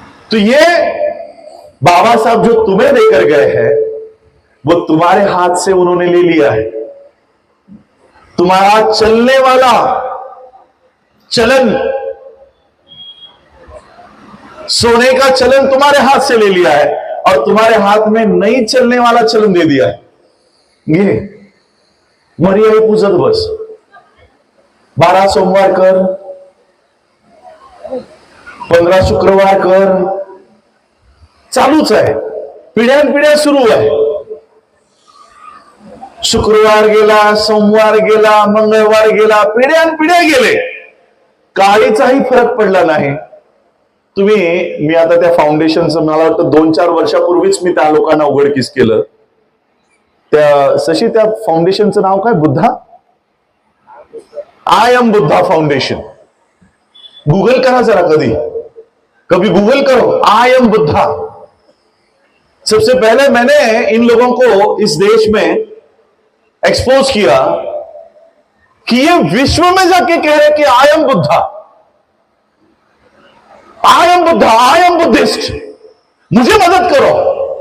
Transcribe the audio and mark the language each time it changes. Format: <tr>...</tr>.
<hi>तो ये बाबा साहब जो तुम्हें देकर गए हैं वो तुम्हारे हाथ से उन्होंने ले लिया है. तुम्हारा चलने वाला चलन, सोने का चलन तुम्हारे हाथ से ले लिया है और तुम्हारे हाथ में नहीं चलने वाला चलन दे दिया है.</hi> <mr>ये मर्यादा पूजत बस, 12 सोमवार कर, 15 शुक्रवार कर, चालूच आहे, पिढ्यानपिढ्या सुरू आहे. शुक्रवार गेला, सोमवार गेला, मंगळवार गेला, पिढ्यानपिढ्या गेले, काहीचाही फरक पडला नाही. मी आता त्या फाउंडेशनचं मला वाटतं 2-4 वर्षापूर्वीच मी त्या लोकांना उघडकीस केलं. त्या फाउंडेशनचं नाव काय? Buddha, I am Buddha foundation. Google करा जरा,</mr> <hi>कभी गूगल करो आई एम बुद्धा. सबसे पहले मैंने इन लोगों को इस देश में एक्सपोज किया कि ये विश्व में जाके कह रहे कि I am Buddha, I am Buddha,</hi> <en>I am Buddhist,</en> <hi>मुझे मदद करो.</hi>